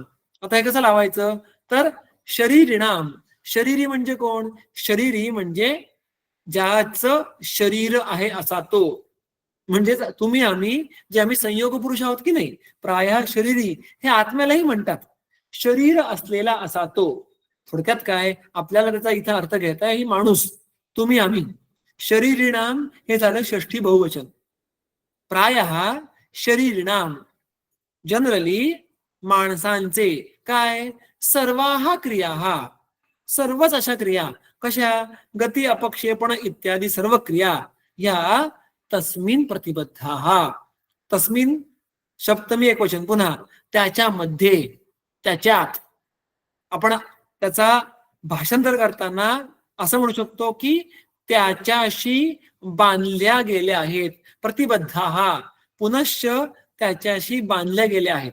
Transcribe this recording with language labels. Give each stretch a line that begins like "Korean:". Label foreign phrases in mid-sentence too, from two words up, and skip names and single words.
Marathi: आता हे कसं लावायचं, तर शरीरिणाम, शरीरी म्हणजे कोण, शरीरी म्हणजे ज्याचं शरीर आहे असा तो, म्हणजेच तुम्ही आम्ही जे आम्ही संयोग पुरुष आहोत की नाही, प्राय शरीरी हे आत्म्यालाही म्हणतात, शरीर असलेला असा तो. थोडक्यात काय, आपल्याला त्याचा इथं अर्थ घ्यायचा ही माणूस, तुम्ही आम्ही. शरीरिणाम हे झालं षष्ठी बहुवचन. प्राय शरीरिणाम जनरली माणसांचे काय,
Sanskrit: सर्वाहा क्रिया,
Marathi: सर्वच अशा क्रिया कशा, गती अपक्षेपण इत्यादी सर्व क्रिया या
Sanskrit: तस्मिन प्रतिबद्धाहा,
Marathi: तस्मिन सप्तमी एकवचन पुन्हा, त्याच्यामध्ये, त्याच्यात. आपण त्याचा भाषांतर करताना असं म्हणू शकतो की त्याच्याशी बांधल्या गेल्या आहेत, प्रतिबद्धाहा पुनश्च त्याच्याशी बांधल्या गेल्या आहेत.